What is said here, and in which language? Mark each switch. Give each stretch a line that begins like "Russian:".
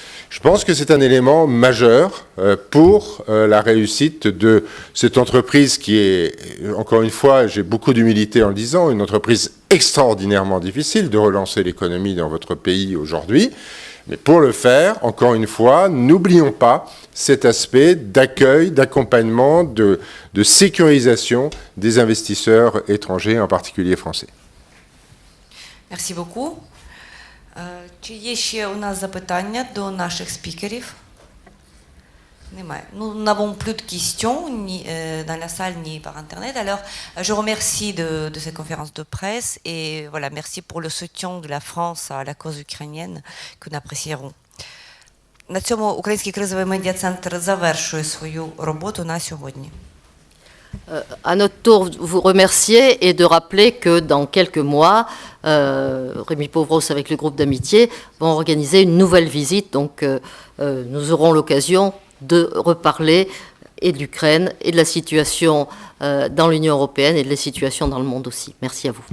French: Je pense que c'est un élément majeur pour la réussite de cette entreprise qui est, encore une fois, j'ai beaucoup d'humilité en le disant, une entreprise extraordinairement difficile de relancer l'économie dans votre pays aujourd'hui. Mais pour le faire, encore une fois, n'oublions pas cet aspect d'accueil, d'accompagnement, de sécurisation des investisseurs étrangers, en particulier français. Merci beaucoup.
Ukrainian: Чи є ще у нас запитання до наших спікерів? Немає.
French: Nous n'avons plus de questions ni dans la salle ni par internet. Alors, je remercie de cette conférence de presse et voilà, merci pour le soutien de la France à la cause ukrainienne que nous apprécierons.
Ukrainian: На цьому Український кризовий медіа-центр завершує свою роботу на сьогодні.
French: À notre tour, vous remercier et de rappeler que dans quelques mois, Rémi Pauvros avec le groupe d'amitié vont organiser une nouvelle visite. Donc nous aurons l'occasion de reparler et de l'Ukraine et de la situation dans l'Union européenne et de la situation dans le monde aussi. Merci à vous.